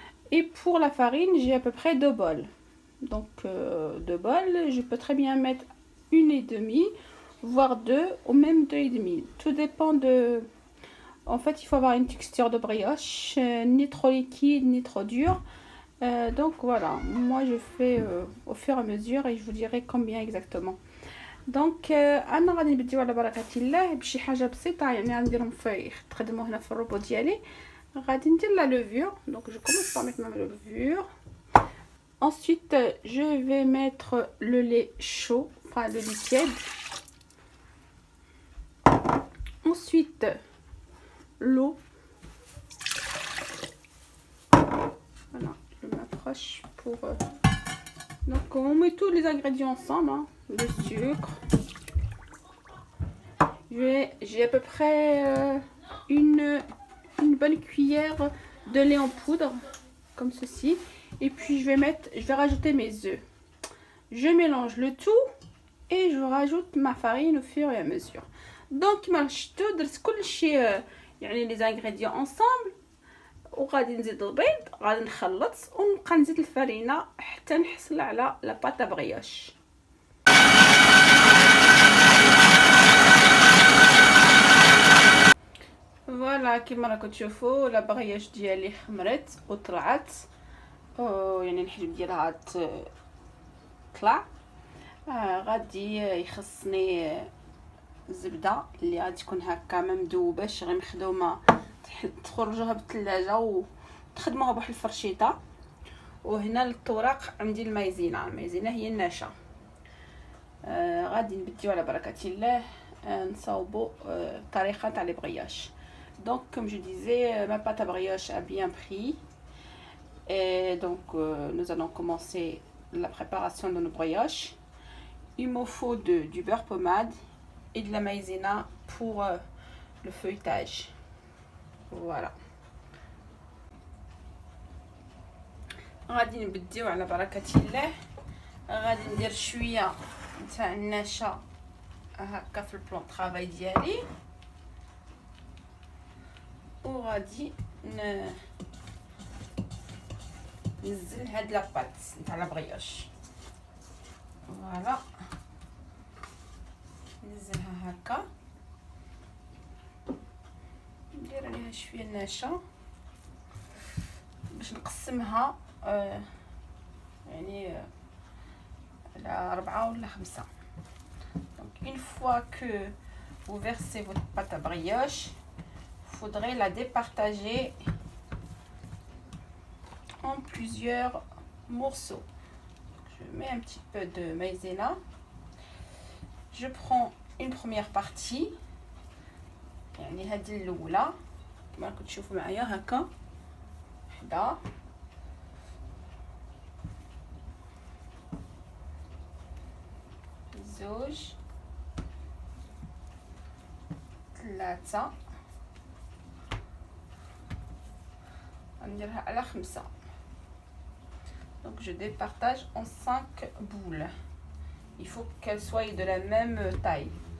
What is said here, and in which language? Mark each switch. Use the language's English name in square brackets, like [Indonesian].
[French] Et pour la farine, j'ai à peu près 2 bols. Donc 2 bols, je peux très bien mettre 1,5, voire 2, ou même 2,5. Tout dépend de... En fait, il faut avoir une texture de brioche, ni trop liquide, ni trop dure. Donc voilà, moi je fais au fur et à mesure et je vous dirai combien exactement. [Arabic] دونك انا غادي نبديو على بركه الله بشي حاجه بسيطه، يعني غنديرهم في تخدموا هنا في الروبو ديالي. غادي ندير لا [French] levure, donc je commence par mettre ma levure. Ensuite je vais mettre le lait chaud, enfin le lait tiède. Ensuite l'eau. Voilà, je m'approche pour donc on met tous les ingrédients ensemble, hein. Le sucre, j'ai à peu près une bonne cuillère de lait en poudre comme ceci, et puis je vais rajouter mes œufs. Je mélange le tout et je rajoute ma farine au fur et à mesure. Donc [Arabic] مشيتو درت كلشي يعني [French] les ingrédients ensemble، [Arabic] وغادي نزيد البيض، غادي نخلط ونبقى نزيد الفرينه حتى نحصل على [French] لا باتا بريوش. [Arabic] فوالا كيما راكم تشوفوا لا بريوش ديالي خمرت وطلعت، يعني الحليب ديالها طلع. غادي يخصني الزبده اللي غادي تكون هكا ما مذوباش، غير مخدومه، تخرجوها بالثلاجه وتخدموها بواحد الفرشيطه. وهنا الطوراق عندي المايزينا هي الناشا. غادي نبديو على بركه الله نصاوبوا الطريقه تاع لي بريوش. [French] Donc comme je disais, ma pâte à brioche a bien pris, et donc nous allons commencer la préparation de nos brioches. Il me faut du beurre pommade et de la maïzena pour le feuilletage. Voilà. [Arabic] غادي نبديو على بركه الله. غادي ندير شويه تاع النشا هكا في [French] البلون طرافاي [Arabic] ديالي، وغادي نزل هاد لاباط نتاع لا بريوش. فوالا نزلها هكا، ندير عليها شويه النشا باش نقسمها يعني على 4 ولا 5. [French] Donc une fois que vous versez votre pâte à brioche, faudrait la départager en plusieurs morceaux. Je mets un petit peu de maïzena. Je prends une première partie [Arabic] يعني هذه الاولى كما راكم تشوفوا معايا هكا، وحده زوج ثلاثة، غنديرها على 5. [French] Donc je départage en 5 boules. Il faut qu'elles soient de la même taille.